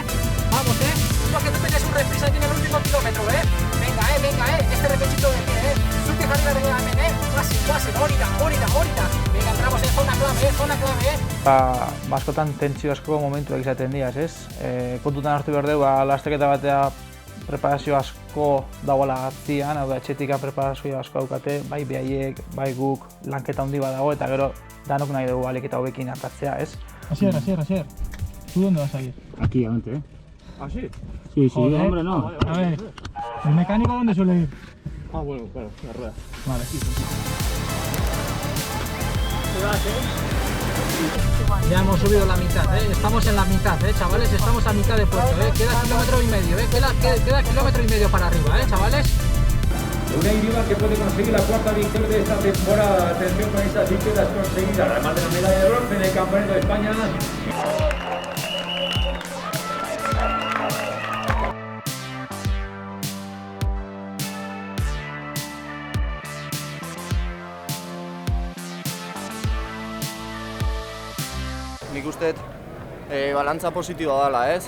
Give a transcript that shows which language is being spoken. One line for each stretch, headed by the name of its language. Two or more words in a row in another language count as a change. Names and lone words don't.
Spanish: vamos, lo que tú tienes un reprise aquí en el último kilómetro, venga, este repechito de pie, sube arriba de la men, fácil, horita, venga, entramos en zona clave,
Basque: Askotan tentsio asko momentuak izaten diaz, ez? Kontutan hartu behar dugu, lasterketa batea preparazio asko dagoela atzian, hau da, etxetika preparazio asko daukate, bai behaiek, bai guk, lanketa handi bat dago, eta gero danok nahi dugu alik eta hobekin atatzea, ez?
Spanish: Asier, ¿tú dónde vas a ir? Aquí, adelante, ¿Ah, sí? Sí, Joder. hombre, no. A ver, ¿el mecánico dónde suele ir? Ah, bueno, claro, la rueda. Vale. Ya hemos subido la mitad, estamos en la mitad, chavales, estamos a mitad de puerto, queda 1,5 km, queda 1,5 km para arriba, chavales. Una Iribar que puede conseguir la 4ª victoria de esta temporada. Atención con estas victorias conseguidas, además de la medalla de bronce en el Campeonato de España.
Basque: Nik uste balantza positiboa dela, ez?